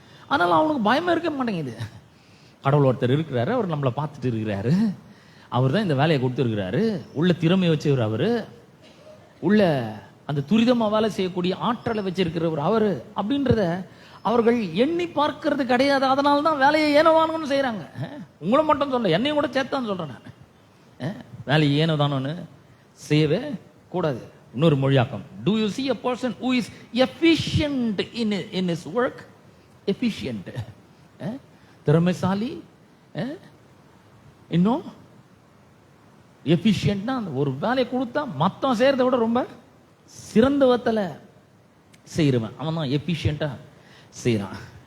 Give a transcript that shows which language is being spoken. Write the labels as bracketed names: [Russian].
[Tamil] அதனால அவனுக்கு பயமே இருக்க மாட்டேங்குது. கடவுள் ஒருத்தர் இருக்கிறாரு, அவர் நம்மளை பார்த்துட்டு இருக்கிறாரு, அவர் தான் இந்த வேலையை கொடுத்துருக்கிறாரு, உள்ள திறமை வச்சவர் அவரு, உள்ள அந்த துரிதமா வேலை செய்யக்கூடிய ஆற்றலை வச்சிருக்கிறவர் அவரு அப்படின்றத அவர்கள் எண்ணி பார்க்கறது கிடையாது. அதனால தான் வேலையை ஏனோதானோன்னு செய்யறாங்க. உங்களை மட்டும் சொல்ல, என்னையும் கூட சேர்த்தான்னு சொல்றேன் நான். வேலையை ஏனோதானோன்னு செய்யவே கூடாது. இன்னொரு மொழியாக்கம், [English] do you see a person who is efficient in his work? [Tamil] efficient, திறமைசாலி, இன்னும் எஃபிஷியன்ட்னா ஒரு வேலையை கொடுத்தா மத்தம் செய்யறதை விட ரொம்ப சிறந்த விதத்துல செய்யறவன் அவன் தான் எஃபிஷியண்டா செய்யறான்.